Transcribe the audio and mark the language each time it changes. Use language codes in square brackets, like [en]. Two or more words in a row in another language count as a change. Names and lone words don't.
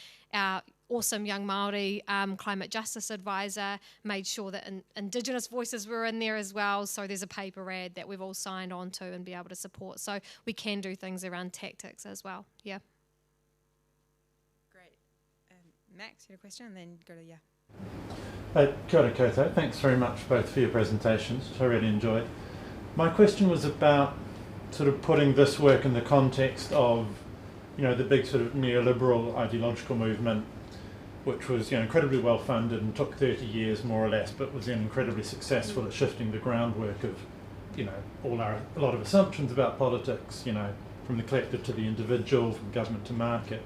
[en] Our awesome young Māori climate justice advisor, made sure that indigenous voices were in there as well. So there's a paper ad that we've all signed on to and be able to support. So we can do things around tactics as well. Yeah. Great. Max, you had a question, and then go to [mi] Kia ora koutou. [en] Thanks very much both for your presentations, which I really enjoyed. My question was about sort of putting this work in the context of, you know, the big sort of neoliberal ideological movement, which was, you know, incredibly well funded and took 30 years more or less, but was then incredibly successful at shifting the groundwork of, you know, a lot of assumptions about politics, you know, from the collective to the individual, from government to market.